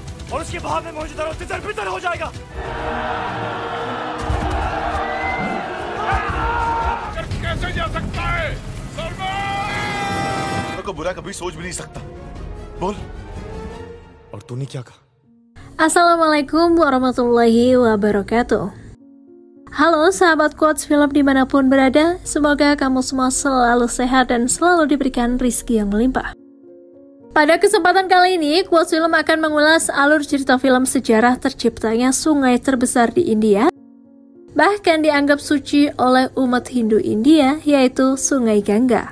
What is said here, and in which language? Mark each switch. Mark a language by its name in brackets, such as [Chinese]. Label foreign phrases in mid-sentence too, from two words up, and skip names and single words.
[Hindi] और उसके भाव में मौजूदा तितर बितर हो जाएगा। कैसे जा सकता है? को बुरा कभी सोच भी नहीं सकता। बोल। और तूने क्या कहा? [Arabic] السلام عليكم ورحمة الله وبركاته. [Indonesian] Halo sahabat Quotes Film dimanapun berada, semoga kamu semua selalu sehat dan selalu diberikan rizki yang melimpah. Pada kesempatan kali ini, Quotes Film akan mengulas alur cerita film sejarah terciptanya sungai terbesar di India, bahkan dianggap suci oleh umat Hindu India, yaitu Sungai Gangga.